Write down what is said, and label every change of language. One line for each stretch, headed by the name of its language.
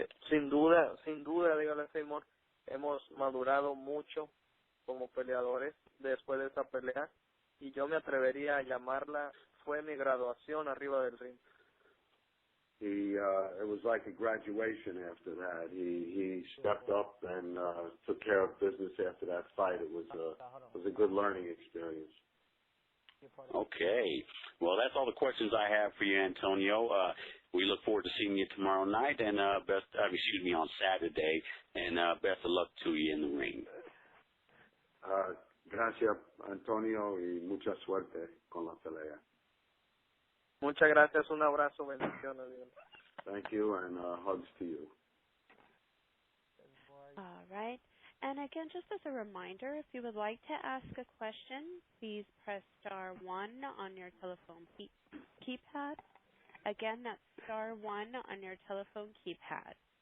Spanish: Sin duda, dígale Seymour, hemos madurado mucho como peleadores después de esa pelea y yo me atrevería a llamarla, fue mi graduación arriba del ring.
English: It was like a graduation after that. He stepped up and took care of business after that fight. It was a good learning experience. Okay. Well, that's all the questions I have for you, Antonio. We look forward to seeing you tomorrow night and on Saturday, and best of luck to you in the ring.
Spanish: Gracias, Antonio, y mucha suerte con la pelea. Muchas gracias, un abrazo, bendiciones.
English: Thank you, and hugs to you. All right. And again, just as a reminder, if you would like to ask a question, please press star 1 on your telephone keypad. Again, that's star 1 on your telephone keypad.